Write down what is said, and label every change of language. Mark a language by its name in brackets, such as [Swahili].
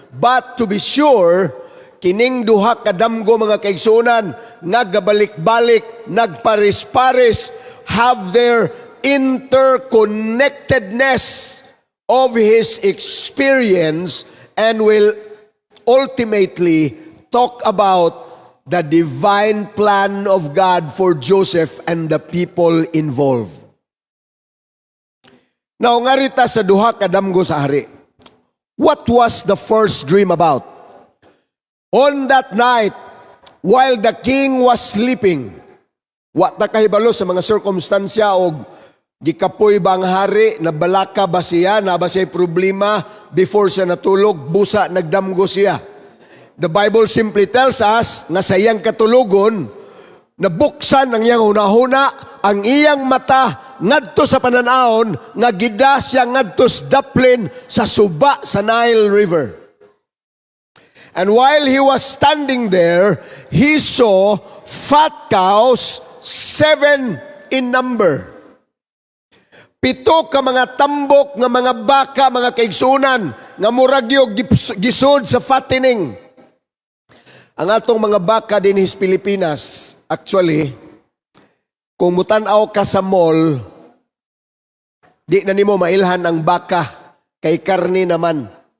[English] But to be sure, [Cebuano] kining duha ka damgo mga kaigsunan, nagabalik-balik, nagparis-paris, [English] have their interconnectedness of his experience and will ultimately talk about the divine plan of God for Joseph and the people involved. [Cebuano] Now, ngarita sa duha ka damgo sa hari. [English] What was the first dream about? On that night, while the king was sleeping, [Cebuano] wa ta kahibalo sa mga circumstansya o gikapoy ba ang hari, nabalaka ba siya, na ba siya problema before siya natulog, busa nagdamgo siya. [English] The Bible simply tells us [Cebuano] na sa iyang katulugon, nabuksan ang iyang hunahuna, ang iyang mata ngadto sa pananaon, nga gida siya ngadto sa daplin sa suba sa Nile River. [English] And while he was standing there, he saw fat cows, 7 in number. [Cebuano] 7 ka mga tambok nga mga baka, mga kaigsunan, nga muragyo gisod sa fattening. Ang atong mga baka din sa Pilipinas, actually, kung mutanaw ka sa mall, di na nimo mailhan ang baka, kay karni naman.